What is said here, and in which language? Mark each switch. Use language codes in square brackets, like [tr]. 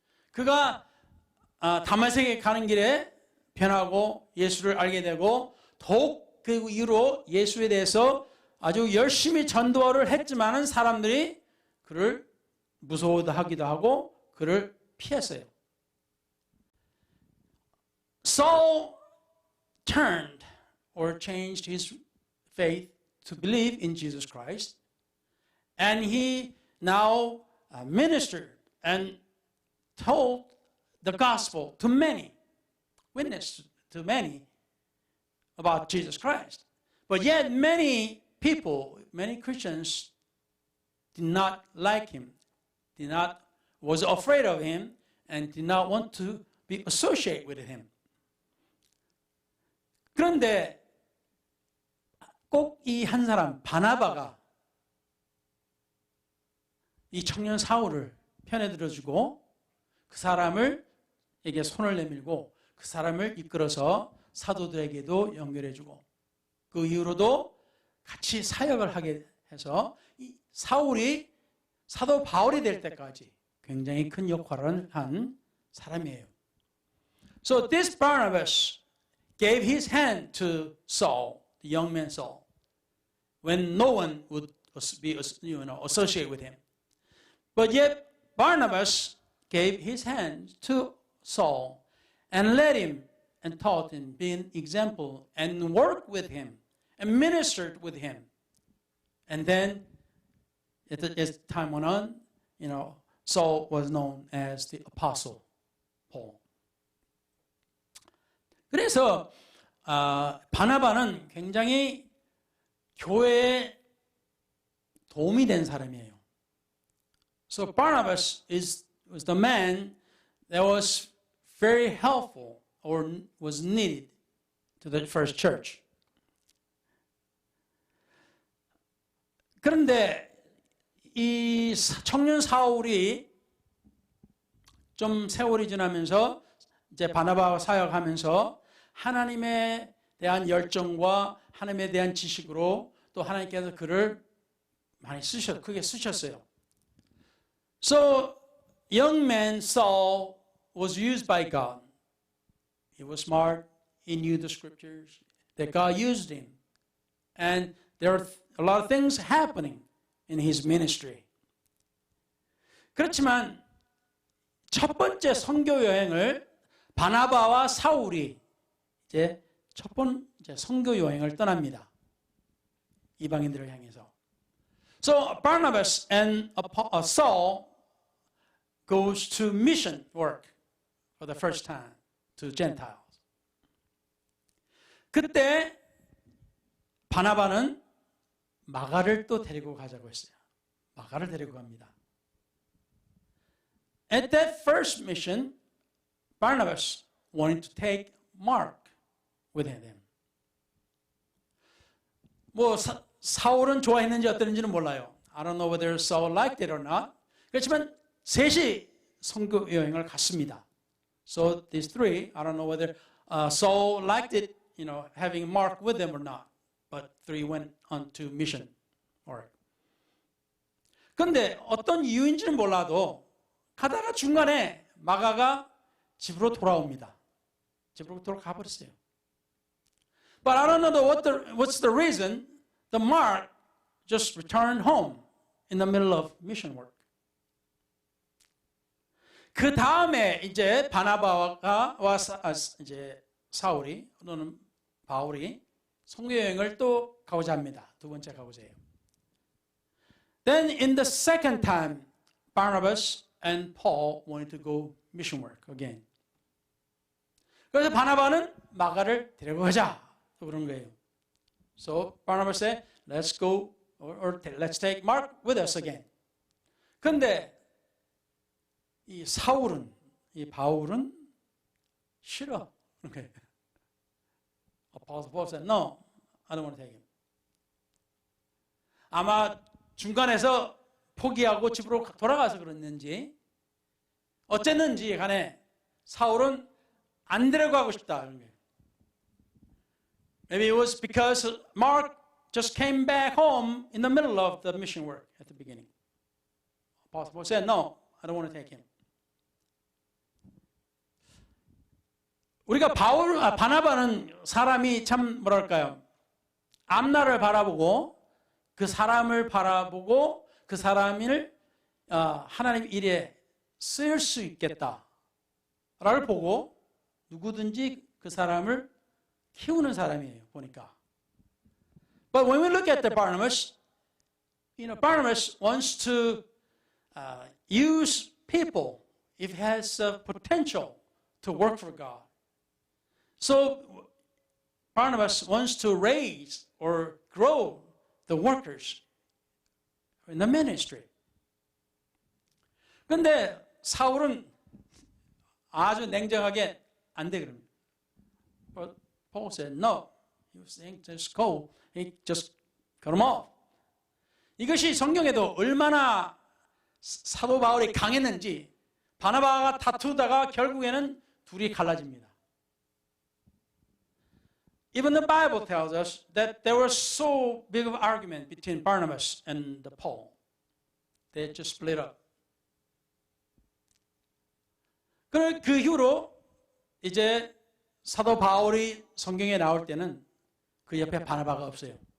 [ko] 그가 다메섹에 가는 길에 변하고 예수를 알게 되고 더욱 그 이후로 예수에 대해서 아주 열심히 전도를 했지만은 사람들이 그를 무서워하기도 하고 그를 피했어요. [en] Saul turned or changed his faith to believe in Jesus Christ, and he now ministered and told the gospel to many, witnessed to many about Jesus Christ. But yet many people, many Christians did not like him, was afraid of him, and did not want to be associated with him. 그런데 꼭 이 한 사람 바나바가 이 청년 사울을 편에 들어주고 그 사람에게 손을 내밀고 그 사람을 이끌어서 사도들에게도 연결해주고 그 이후로도 같이 사역을 하게 해서 이 사울이 사도 바울이 될 때까지 굉장히 큰 역할을 한 사람이에요. So this Barnabas gave his hand to Saul, the young man Saul, when no one would be associated with him. But yet Barnabas gave his hand to Saul and led him and taught him, being example, and worked with him and ministered with him. And then as time went on, Saul was known as the Apostle Paul. [ko] 그래서 바나바는 굉장히 교회에 도움이 된 사람이에요. [en] So Barnabas was the man that was very helpful or was needed to the first church. [ko] 그런데 이 청년 사울이 좀 세월이 지나면서 이제 바나바와 사역하면서 하나님에 대한 열정과 하나님에 대한 지식으로 또 하나님께서 그를 많이 크게 쓰셨어요. [en] So young man Saul was used by God. He was smart. He knew the scriptures. That God used him. And there are a lot of things happening in his ministry. [ko] 그렇지만 첫 번째 선교 여행을 바나바와 사울이 이제 첫 번째 선교 여행을 떠납니다. 이방인들을 향해서. [en] So Barnabas and Saul goes to mission work for the first time to Gentiles. [ko] 그때 바나바는 마가를 또 데리고 가자고 했어요. 마가를 데리고 갑니다. [en] At that first mission, Barnabas wanted to take Mark with him. [ko] 사울은 좋아했는지 어땠는지는 몰라요. [en] I don't know whether Saul liked it or not. [ko] 그렇지만 셋이 선교 여행을 갔습니다. [en] So these three, I don't know whether Saul liked it, having Mark with them or not. But three went on to mission. Alright. [ko] 그런데 어떤 이유인지는 몰라도 가다가 중간에 마가가 집으로 돌아옵니다. 집으로 돌아가 버렸어요. [en] But I don't know what's the reason. The Mark just returned home in the middle of mission work. [ko] 그 다음에 이제 바나바와 이제 사울이 또는 바울이 선교 여행을 또 가고자 합니다. 두 번째 가고자 해요. [en] Then in the second time, Barnabas and Paul wanted to go mission work again. [ko] 그래서 바나바는 마가를 데려가자 그런 거예요. [en] So Barnabas said, let's go or let's take Mark with us again. [ko] 그런데 이 사울은, 이 바울은 싫어. [en] Okay. Apostle Paul said, no, I don't want to take him. [ko] 아마 중간에서 포기하고 집으로 돌아가서 그랬는지 어쨌는지 간에 사울은 안 데려가고 싶다. [en] Maybe it was because Mark just came back home in the middle of the mission work at the beginning. Apostle Paul said, no, I don't want to take him. [ko] 우리가 바나바는 사람이 참 뭐랄까요? 앞날을 바라보고 그 사람을 바라보고 그 사람을 하나님 일에 쓰일 수 있겠다를 보고 누구든지 그 사람을 키우는 사람이에요. 보니까. [en] But when we look at the Barnabas, Barnabas wants to use people if he has potential to work for God. So Barnabas wants to raise or grow the workers in the ministry. [ko] 그런데 사울은 아주 냉정하게 안 돼 그럽니다. [en] But Paul said no. He was saying just go. He just cut him off. [ko] 이것이 성경에도 얼마나 사도 바울이 강했는지 바나바가 다투다가 결국에는 둘이 갈라집니다. [en] Even the Bible tells us that there was so big of an argument between Barnabas and Paul. They just split up. [ko] 그 이후로 이제 사도 바울이 성경에 나올 때는 그 옆에 바나바가 없어요.